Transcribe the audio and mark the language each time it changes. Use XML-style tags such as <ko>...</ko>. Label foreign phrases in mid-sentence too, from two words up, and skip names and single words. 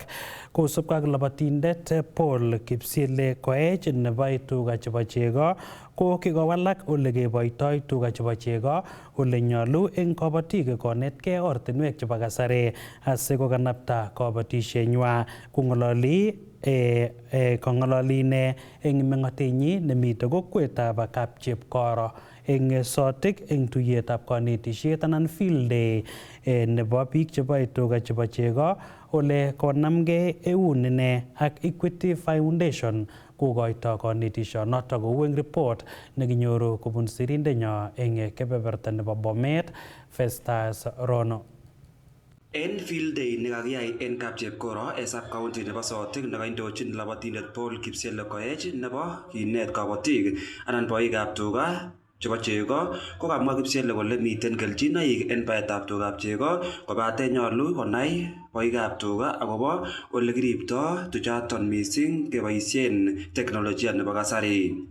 <kln>Kosubkei ak labatindet Paul Kipsile Koech nebo tuga chebo chego ko kikowalak ole keboitoi tuga chebo chego ole nyolu eng kabatik konetkei ortinwek chebo kasari asikokanapta kabatisienywa kong'ololi ine eng meng'otenyi nemite kokwetab Kapchepkoro eng Sotik eng tuiyetab kanetisiet anan</kln> <en>field day</en> <kln>nebo biik cheboe tuga chebo chego ole konamgei eun ine ak Equity Foundation kokoito kanetisionoto kou eng report nekinyoru kobun sirindenyo eng kebeberta nebo Bomet Festus Rono. En</kln> <en>field day</en> <kln>nekakiyai en Kapchepkoro en</kln> <en>sub county</en> <kln>nebo Sotik nekaindochin labatindet Paul Kipsele Koech nebo kinet kabatik anan boikab tuga chebo chego ko kamwa Kipsele kole miten kelchinoik en baetab tugab chego kobate nyolu konai boikab tuga akobo ole kiripto tuchaton mising keboisien teknolojia nebo kasari.</kln>